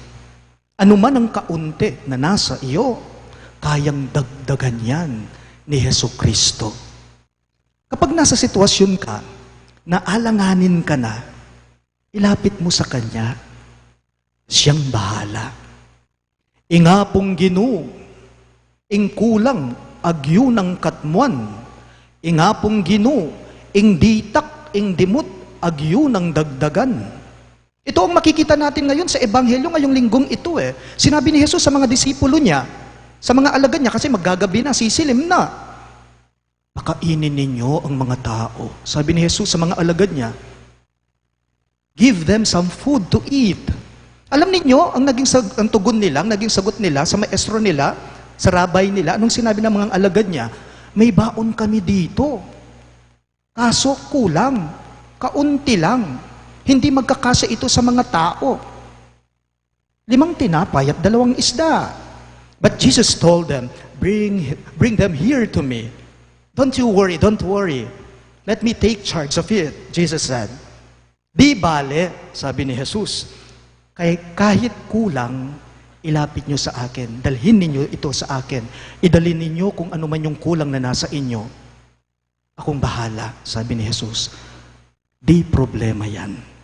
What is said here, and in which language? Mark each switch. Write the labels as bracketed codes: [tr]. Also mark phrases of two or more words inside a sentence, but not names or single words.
[tl] Ano man ang kaunti na nasa iyo, kayang dagdagan yan ni Hesu Kristo. Kapag nasa sitwasyon ka, na alanganin ka na, ilapit mo sa Kanya, siyang bahala. [pam] Ingapong Ginoo, ing kulang agyo ng katmuan, ingapong Ginoo, ing ditak, ing dimut, agyo ng dagdagan. [tl] Ito ang makikita natin ngayon sa Ebanghelyo ngayong linggong ito eh. Sinabi ni Jesus sa mga disipulo niya, sa mga alagad niya, kasi maggagabi na, sisilim na. Pakainin ninyo ang mga tao. Sabi ni Jesus sa mga alagad niya, [en] give them some food to eat. [tl] Alam ninyo, ang tugon nila, ang naging sagot nila sa maestro nila, sa rabay nila, anong sinabi ng mga alagad niya? May baon kami dito. Kaso kulang, kaunti lang. Hindi magkakasya ito sa mga tao. 5 tinapay at 2 isda. [en] But Jesus told them, bring them here to me. Don't worry. Let me take charge of it, Jesus said. [tl] Di bale, sabi ni Jesus, kahit kulang, ilapit nyo sa akin. Dalhin ninyo ito sa akin. Idalhin ninyo kung ano man yung kulang na nasa inyo. Akong bahala, sabi ni Jesus. Di problema yan.